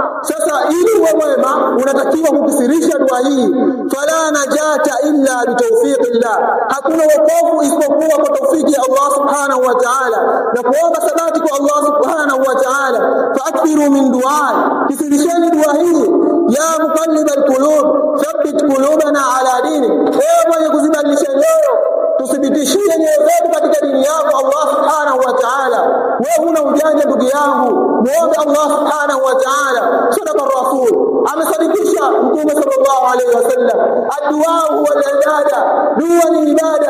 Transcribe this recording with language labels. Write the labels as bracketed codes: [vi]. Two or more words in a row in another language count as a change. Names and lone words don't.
[sw] Sasa ili uwe mwema unatakiwa kukisirisha dua hii, [ar] فلا نجاة إلا بتوفيق الله. [sw] Hakuna wokovu isipokuwa kwa tawfiki ya [ar] الله سبحانه وتعالى, [sw] na kuomba sabati kwa [ar] الله سبحانه وتعالى. فأكثروا من الدعاء, [sw] kisirisheni dua hii, [ar] يا مقلب القلوب ثبت قلوبنا على دينك. [sw] Ewe mwenye kuzibadilisha nyoyo, tuthibitishie nyoyo zetu katika dini yako [ar] الله سبحانه وتعالى. [sw] Wewe huna ujanja ndugu yangu, muombe [ar] الله سبحانه وتعالى. صدق الرسول, [sw] amesadikisha Mtume [ar] صلى الله عليه وسلم, الدعاء هو العبادة, [sw] dua ni ibada.